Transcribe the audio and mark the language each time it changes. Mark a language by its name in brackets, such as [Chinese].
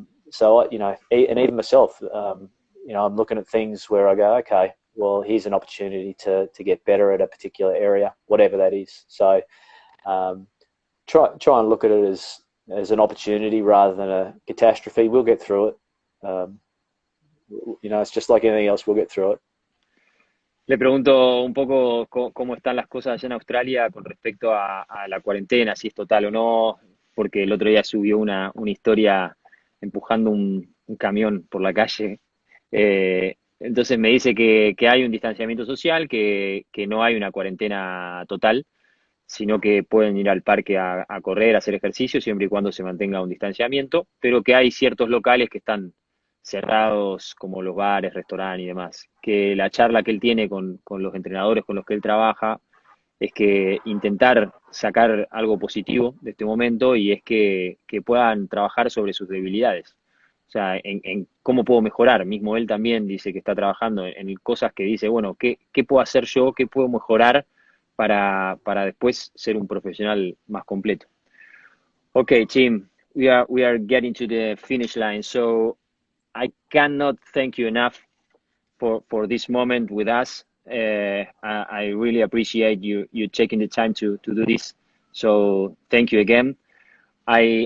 [English] So and even myself, I'm looking at things where I go, okay, well, here's an opportunity to get better at a particular area, whatever that is. So try and look at it as an opportunity rather than a catastrophe. We'll get through it. It's just like anything else. We'll get through it. [Spanish] Le pregunto un poco cómo están las cosas allá en Australia con respecto a la cuarentena, si es total o no, porque el otro día subió una historia empujando un camión por la calle. Entonces me dice que hay un distanciamiento social, que no hay una cuarentena total, sino que pueden ir al parque a correr, a hacer ejercicio, siempre y cuando se mantenga un distanciamiento, pero que hay ciertos locales que están cerrados, como los bares, restaurantes y demás. Que la charla que él tiene con los entrenadores con los que él trabaja es que intentar sacar algo positivo de este momento, y es que puedan trabajar sobre sus debilidades. O sea, en cómo puedo mejorar. Mismo él también dice que está trabajando en cosas que dice, bueno, ¿qué puedo hacer yo? ¿Qué puedo mejorar para después ser un profesional más completo? [English] Okay, Tim, we are getting to the finish line, so I cannot thank you enough for this moment with us. I really appreciate you taking the time to do this. So thank you again. I